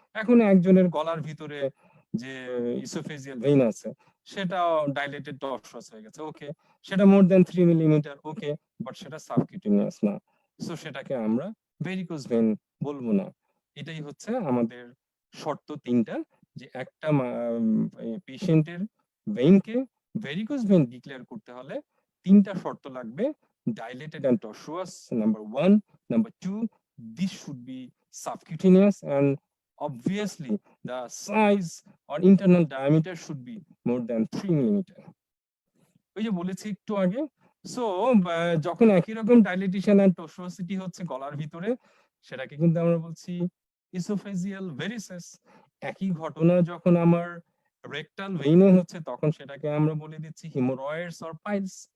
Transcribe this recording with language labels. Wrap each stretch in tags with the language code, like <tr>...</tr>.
<bn>এখন একজনের গলার ভিতরে যে ইসোফেজিয়াল ভেইন আছে সেটা ডাইলেটেড টর্সুয়াস হয়ে গেছে, ওকে, সেটা more than 3 millimetre, okay, but সেটা সাবকিউটেনিয়াস না, সো সেটাকে আমরা ভেরিকোজ ভেইন বলবো না। এটাই হচ্ছে আমাদের শর্ত তিনটা, যে একটা পেশেন্টের ভেইনকে ভেরিকোজ ভেইন ডিক্লেয়ার করতে হলে তিনটা শর্ত লাগবে:</bn> <en>dilated and tortuous, number 1. Number 2, this should be subcutaneous, and obviously the size or internal diameter should be more than 3 millimeter.</en> <bn>ওই যে বলেছি একটু আগে, সো যখন একই রকম ডাইলেটেশন এন্ড টর্সুয়াসিটি হচ্ছে গলার ভিতরে, সেটাকে কিন্তু আমরা বলছি ইসোফেজিয়াল ভেরিসেস। একই ঘটনা যখন আমার রেকটাল ভেইনে হচ্ছে, তখন সেটাকে আমরা বলে দিচ্ছি হিমোরয়েডস অর পাইলস।</bn>